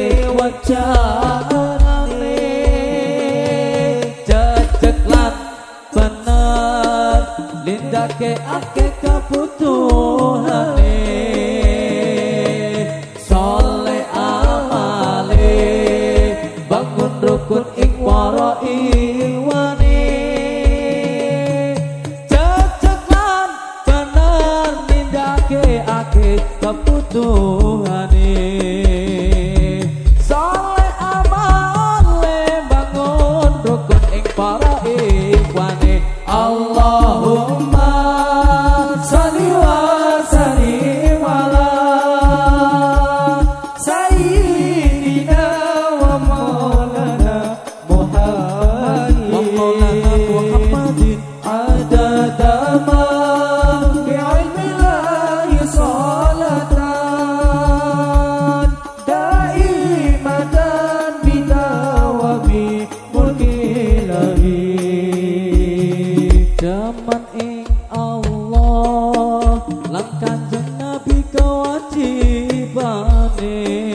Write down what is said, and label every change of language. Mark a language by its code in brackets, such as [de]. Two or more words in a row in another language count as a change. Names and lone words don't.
[jv] wajanane jejeg lan bener lindake ake kebutuhane soleh amale bangun rukun ing para iwane jejeg lan bener nindake ake kebutuhane soleh amale bangun rukun ing para iwane [ar] اللهم صل وسلم على سيدنا ومولانا محمد عدد ما في علم الله صلاة دائمة بدوام ملك الله [jv] jaman ing Allah lan kanjeng Nabi kewajibane